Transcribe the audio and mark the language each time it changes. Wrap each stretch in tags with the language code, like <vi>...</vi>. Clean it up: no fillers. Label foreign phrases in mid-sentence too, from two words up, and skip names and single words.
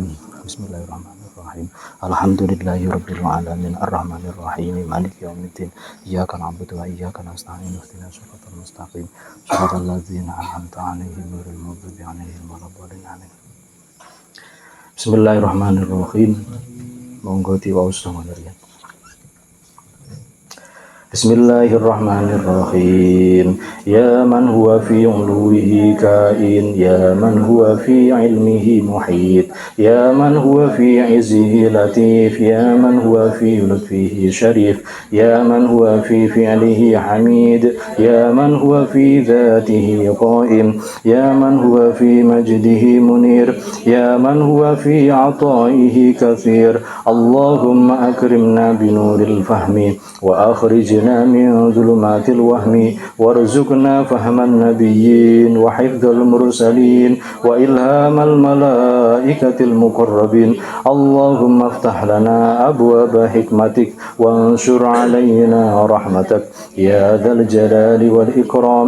<ar>بسم الله الرحمن الرحيم. الحمد لله رب العالمين الرحمن الرحيم مالك يوم الدين إياك نعبد وإياك نستعين اهدنا الصراط المستقيم صراط الذين أنعمت عليهم غير المغضوب عليهم ولا الضالين آمين. Bismillahirrahmanirrahim.</ar> <jv>Monggo diwaos samangga. Bismillahirrahmanirrahim.</jv> <ar>يا من هو في علوه كائن يا من هو في علمه محيط يا من هو في عزه لطيف يا من هو في لطفه شريف يا من هو في فعله حميد يا من هو في ذاته قائم يا من هو في مجده منير يا من هو في عطائه كثير. اللهم أكرمنا بنور الفهم وأخرجنا من ظلمات الوهم وارزقنا فهم النبيين وحفظ المرسلين وإلهام الملائكة المقربين. اللهم افتح لنا أبواب حكمتك وانشر علينا رحمتك يا ذا الجلال والإكرام.</ar>